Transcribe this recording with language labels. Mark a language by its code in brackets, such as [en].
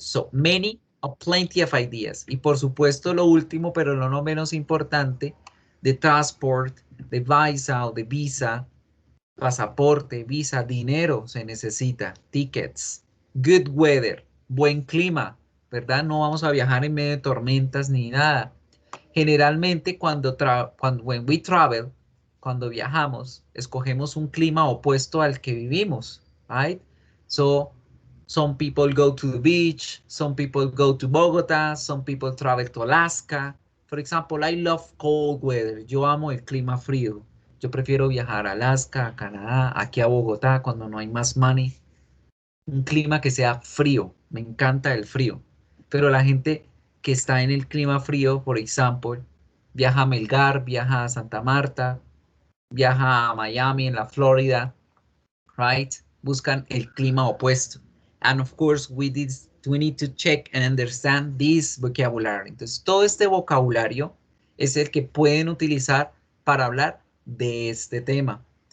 [en] So, many or plenty of ideas. [es] Y por supuesto, lo último, pero no menos importante, de transport, de visa o de visa, pasaporte, visa, dinero se necesita, tickets, [en] good weather, [es] buen clima, ¿verdad? No vamos a viajar en medio de tormentas ni nada. Generalmente [en] when we travel, [es] cuando viajamos, escogemos un clima opuesto al que vivimos, right? [en] So, some people go to the beach, some people go to Bogota, some people travel to Alaska. For example, I love cold weather. [es] Yo amo el clima frío. Yo prefiero viajar a Alaska, a Canadá, aquí a Bogotá cuando no hay más money. Un clima que sea frío. Me encanta el frío. Pero la gente que está en el clima frío, por ejemplo, viaja a Melgar, viaja a Santa Marta, viaja a Miami, en la Florida, right? Buscan el clima opuesto. [en] And of course, we did we need to check and understand this vocabulary. [es] Entonces, todo este vocabulario es el que pueden utilizar para hablar de este tema.